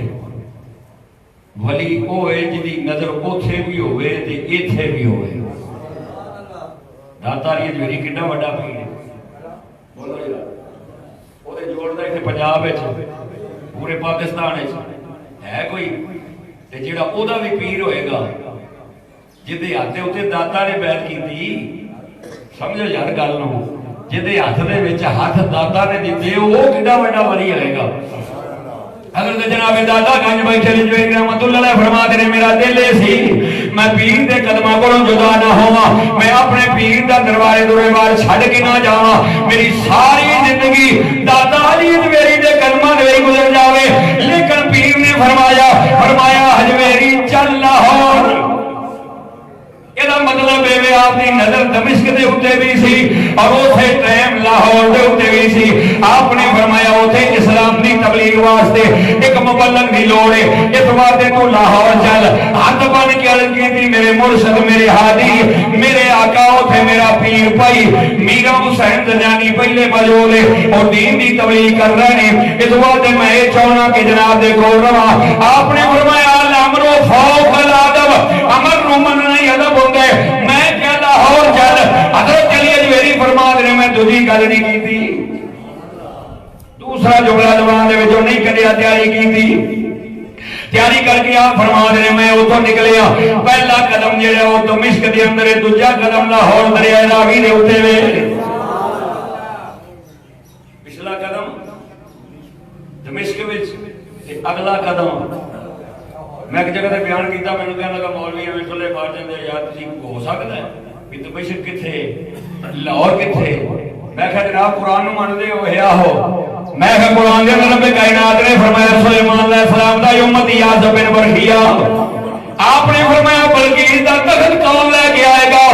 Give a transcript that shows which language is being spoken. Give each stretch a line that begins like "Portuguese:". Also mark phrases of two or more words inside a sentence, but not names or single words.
Punjabi: ولی او ہے جدی نظر اوتھے بھی ہوئے تے ایتھے بھی ہوئے۔ داتا علی جویری کڈا وڈا پیر ہے، بولو یار، او دے جوڑدا ایتھے پنجاب وچ پورے پاکستان وچ ہے کوئی تے جیڑا او دا بھی پیر ہوئے گا جدے ہاتھ اتنے داتا نے بیعت کیتی، سمجھو یار گل نو، جدے ہاتھ دے وچ ہاتھ داتا نے دتے او کڈا وڈا ولی ہوئے گا۔ حضرت جناب دادا گنج بھائی چلی جویری
Arabic: رحمت اللہ علیہ
Punjabi: فرماتے نے میرا دل سی میں پیر دے قدماں کولوں جدا نہ ہوواں، میں اپنے پیر دا دروازے دروازے چھڈ کے نہ جاواں، میری ساری زندگی دادا علی جویری دے قدماں دے وچ گزر جاوے۔ لیکن پیر نے فرمایا حجویری چل لاہور۔
Urdu: یہ مطلب ہے آپ کی نظر
Punjabi: دمشق دے ہوتے بھی سی اور اوتھے ٹائم لاہور دے ہوتے بھی سی۔ آپ نے فرمایا اوتھے اسلام دی تبلیغ واسطے ایک مبلغ دی لوڑ ہے، اس واسطے تو لاہور چل۔ ہاتھ بن کے عرض کی تھی میرے مرشد میرے ہادی میرے آقا اوتھے میرا پیر بھائی میرا حسین زنجانی پہلے موجود ہے اور دین دی تبلیغ کر رہے ہیں، اس واسطے میں یہ چاہنا کہ جناب دے کول رہا۔ آپ نے فرمایا
Arabic: الامر فوق الادب،
Punjabi: امر نو مننا ہی ادب ہوتا ہے، میں کیا لاہور چل۔ حضرت علی جویری فرما دے میں دوسری گل نہیں کی تھی، دوسرا جملہ زبان دے وچوں نہیں کڈیا، تیاری کی تھی، تیاری کر کے آپ فرما دے میں اتوں نکلیا۔ پہلا قدم جہاں وہ دمشق دے اندر ہے، دوجا قدم لاہور دریائے راوی دے اوتے وے، پچھلا قدم دمشق وچ تے اگلا قدم میں ایک جگہ تے بیان کیتا، مینوں کہن لگا مولوی ایویں ٹھلے مار جاندے یار تسی ہو سکدا ہے کہ دمشق کتھے لاہور کتھے؟ میں کہا جناب قرآن نو مندے ہو ہے آہو، میں کہا قرآن دے اندر رب کائنات نے فرمایا سلیمان
Arabic: علیہ السلام
Punjabi: دا امت یاس بن برخیا، آپ نے فرمایا بلقیس دا تخت کون لے کے آئے گا؟